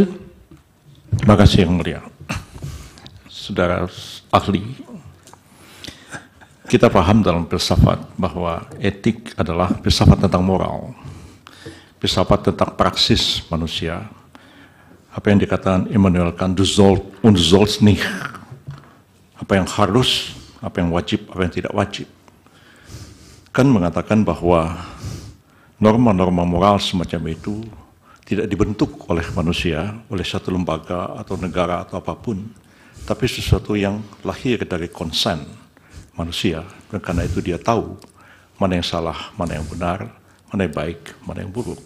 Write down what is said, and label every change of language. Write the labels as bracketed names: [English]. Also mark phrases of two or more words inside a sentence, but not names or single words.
[Indonesian] Terima kasih yang mulia. Saudara ahli, kita paham dalam filsafat bahwa etik adalah filsafat tentang moral, filsafat tentang praksis manusia. Apa yang dikatakan Immanuel Kant, [German] du sollst und sollst nicht, [Indonesian] apa yang harus, apa yang wajib, apa yang tidak wajib. Kant mengatakan bahwa norma-norma moral semacam itu tidak dibentuk oleh manusia, oleh satu lembaga atau negara atau apapun, tapi sesuatu yang lahir dari konsen manusia, dan karena itu dia tahu mana yang salah, mana yang benar, mana yang baik, mana yang buruk.